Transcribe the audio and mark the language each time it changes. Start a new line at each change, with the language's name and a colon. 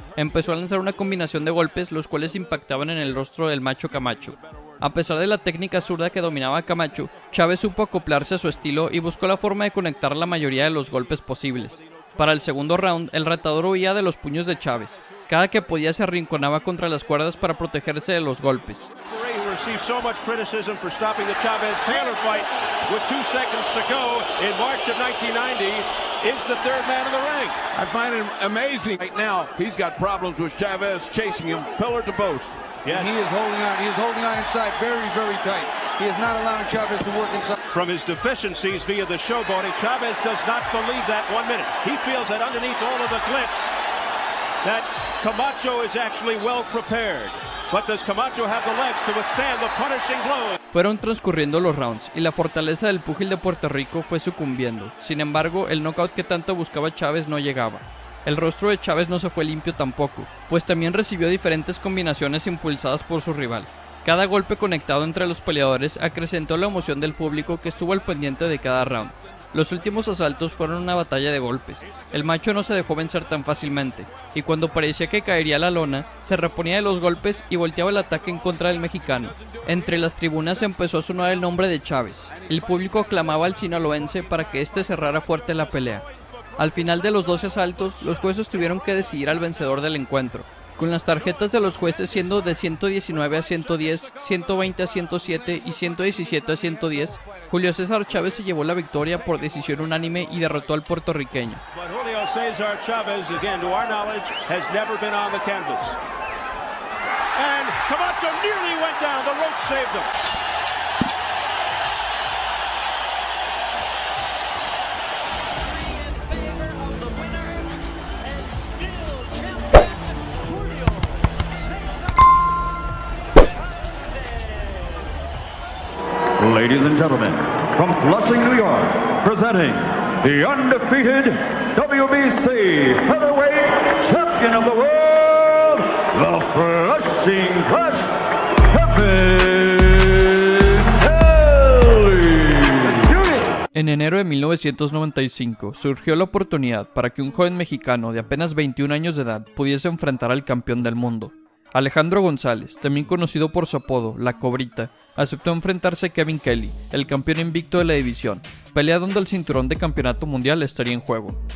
Spanish: Empezó a lanzar una combinación de golpes los cuales impactaban en el rostro del Macho Camacho. A pesar de la técnica zurda que dominaba a Camacho, Chávez supo acoplarse a su estilo y buscó la forma de conectar la mayoría de los golpes posibles. Para el segundo round, el retador huía de los puños de Chávez. Cada que podía se arrinconaba contra las cuerdas para protegerse de los golpes.
English: I find it amazing right now. He's got problems with Chavez chasing him pillar to post. Yes. He is holding on. He is holding on inside very, very tight. He is not allowing Chavez to work inside. From his deficiencies via the showboating, Chavez does not believe that 1 minute. He feels that underneath all of the glitz, that Camacho is actually well prepared. But does Camacho have the legs to withstand the punishing blows?
Spanish: Fueron transcurriendo los rounds y la fortaleza del púgil de Puerto Rico fue sucumbiendo. Sin embargo, el knockout que tanto buscaba Chávez no llegaba. El rostro de Chávez no se fue limpio tampoco, pues también recibió diferentes combinaciones impulsadas por su rival. Cada golpe conectado entre los peleadores acrecentó la emoción del público que estuvo al pendiente de cada round. Los últimos asaltos fueron una batalla de golpes. El Macho no se dejó vencer tan fácilmente, y cuando parecía que caería a la lona, se reponía de los golpes y volteaba el ataque en contra del mexicano. Entre las tribunas empezó a sonar el nombre de Chávez. El público aclamaba al sinaloense para que éste cerrara fuerte la pelea. Al final de los 12 asaltos, los jueces tuvieron que decidir al vencedor del encuentro, con las tarjetas de los jueces siendo de 119 a 110, 120 a 107 y 117 a 110, Julio César Chávez se llevó la victoria por decisión unánime y derrotó al puertorriqueño.
English: Julio César Chávez, again, to our knowledge, has never been on the canvas. And Camacho nearly went down, the rope saved him. Ladies and gentlemen, from Flushing, New York, presenting the undefeated WBC Featherweight Champion of the World, the Flushing Flash, Kevin Kelly.
Spanish: En enero de 1995 surgió la oportunidad para que un joven mexicano de apenas 21 años de edad pudiese enfrentar al campeón del mundo. Alejandro González, también conocido por su apodo, La Cobrita, aceptó enfrentarse a Kevin Kelly, el campeón invicto de la división, pelea donde el cinturón de campeonato mundial estaría en juego.